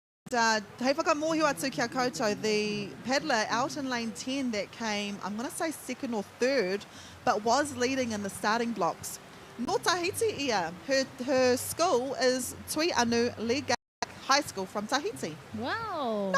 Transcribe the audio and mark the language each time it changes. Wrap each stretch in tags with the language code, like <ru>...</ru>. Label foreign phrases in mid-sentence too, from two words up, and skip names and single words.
<mi>Hei whakamohio atu kia koutou,</mi> <en>the paddler out in lane 10 that came, I'm going to say second or third, but was leading in the starting blocks.</en> <mi>No Tahiti ia.</mi> <en>Her school is Tui Anu Liga High School from Tahiti. Wow.</en>